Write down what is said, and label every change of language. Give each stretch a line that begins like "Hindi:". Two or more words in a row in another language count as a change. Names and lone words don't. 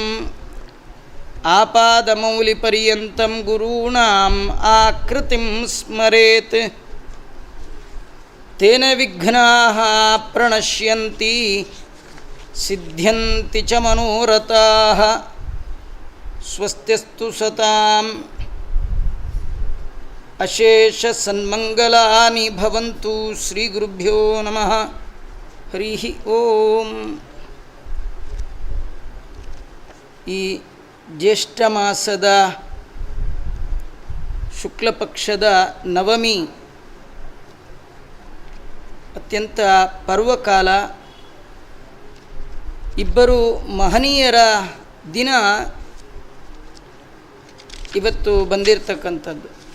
Sanskrit: ಆಪಾದಮೌಲಿಪರ್ಯಂತಂ ಗುರೂಣಾಂ ಆಕೃತಿಂ ಸ್ಮರೇತ್ ತೇನ ವಿಘ್ನಾಃ ಪ್ರಣಶ್ಯಂತಿ ಸಿದ್ಧ್ಯಂತಿ ಚ ಮನೋರಥಾಃ. ಸ್ವಸ್ತಿಸ್ತು ಸತಾಂ ಅಶೇಷ ಸನ್ಮಂಗಲಾನಿ ಭವಂತು. ಶ್ರೀ ಗುರುಭ್ಯೋ ನಮಃ. ಹರಿ ಓಂ.
Kannada: ಈ ಜ್ಯೇಷ್ಠ ಮಾಸದ ಶುಕ್ಲಪಕ್ಷದ ನವಮಿ ಅತ್ಯಂತ ಪರ್ವಕಾಲ. ಇಬ್ಬರು ಮಹನೀಯರ ದಿನ ಇವತ್ತು ಬಂದಿರತಕ್ಕಂಥದ್ದು.